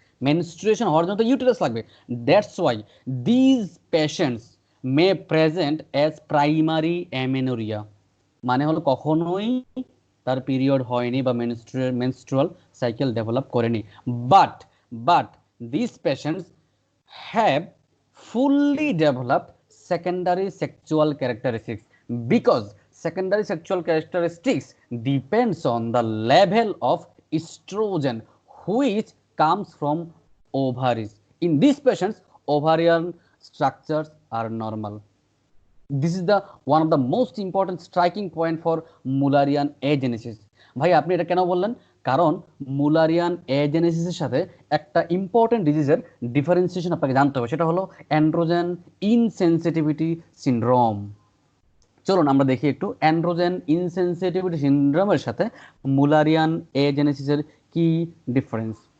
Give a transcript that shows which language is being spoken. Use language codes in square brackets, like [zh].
[bn] Menstruation হওয়ার জন্য তো ইউটেরাস লাগবে। [en] that's why these patients may present as primary amenorrhoea, [bn] মানে হলো কখনোই তার পিরিয়ড হয়নি বা মেনস্ট্রুয়াল সাইকেল ডেভেলপ করেনি, [en] But but this patients have fully developed secondary sexual characteristics, because secondary sexual characteristics depends on the level of estrogen which comes from ovaries. In these patients, ovarian structures are normal. This is the one of the most important striking point for Mullerian agenesis. [bn] ভাই আপনি এটা কেন বললেন? কারণ Müllerian এজেনেসিসের সাথে একটা important ডিজিজের differentiation আপনাকে জানতে হবে, সেটা হলো অ্যান্ড্রোজেন ইনসেনসিটিভিটি সিনড্রোম। চলুন আমরা দেখি একটু অ্যান্ড্রোজেন ইনসেনসিটিভিটি সিনড্রোমের সাথে মুলারিয়ান এজেনেসিসের কি ডিফারেন্স।